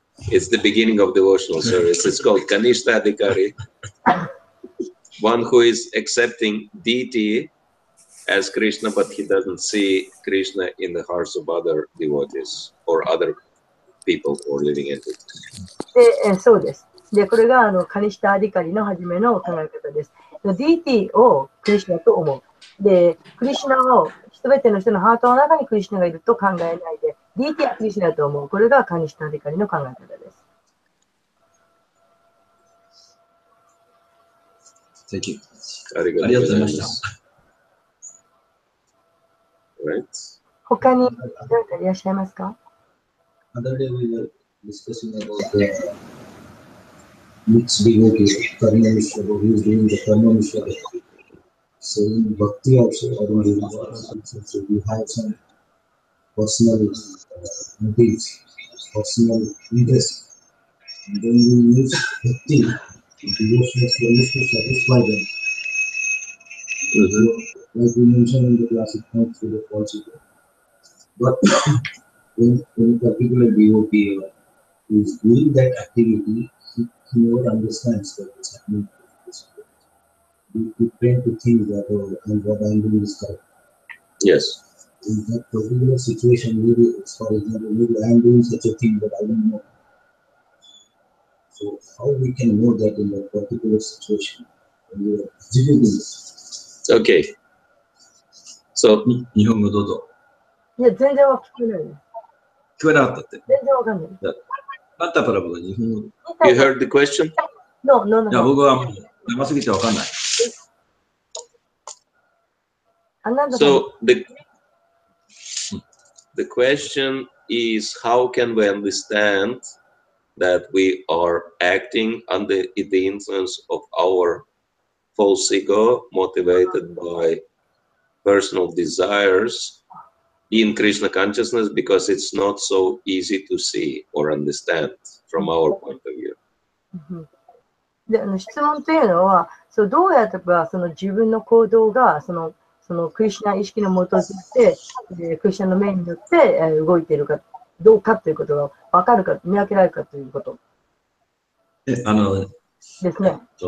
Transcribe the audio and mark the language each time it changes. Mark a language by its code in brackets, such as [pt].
[en] It's the beginning of devotional service. It's called Kanishta Adhikari. One who is accepting deity as Krishna, but he doesn't see Krishna in the hearts of other devotees or other people or living entities. [ja] で、そうです。で、これがカニシタ・アディカリの初めの考え方です。 DT をクリシュナと思う。で、クリシュナを、すべての人のハートの中にクリシュナがいると考えないで、DT はクリシュナと思う。これがカニシタ・アディカリの考え方です。 [en] Thank you. [ja] ありがとうございました。他に誰かいらっしゃいますか？ [en] Other day we were discussing about the mixed devotee, Karma Mishra, who is doing the Karma Mishra. So in Bhakti also, so we have some personal motives, personal interest. And then we use Bhakti, devotional service to satisfy them. Like we mentioned in the class, it's not through the false ego. But when a particular devotee is doing that activity, he never understands what is happening. We tend to think that what I'm doing is correct. Yes. In that particular situation, maybe, for example, maybe I'm doing such a thing, but I don't know. So how we can know that in that particular situation when we are executing this? Okay. So, [ja] 日本語どうぞ。いや、全然聞こえないです。聞こえなかったって。全然わかんない。あったから僕は日本語。 [en] you heard the question? No. [ja] いや、僕はもう長すぎてわかんない。 [en] So, the question is, how can we understand that we are acting under the influence of our false ego, motivated by personal desires in Krishna consciousness, because it's not so easy to see or understand from our point of view. [ja] で質問というのは、どうやってかその自分の行動がそのクリシュナ意識のもとで、クリシュナの命によって動いているかどうかということが分かるか、見分けられるかということ。ですね。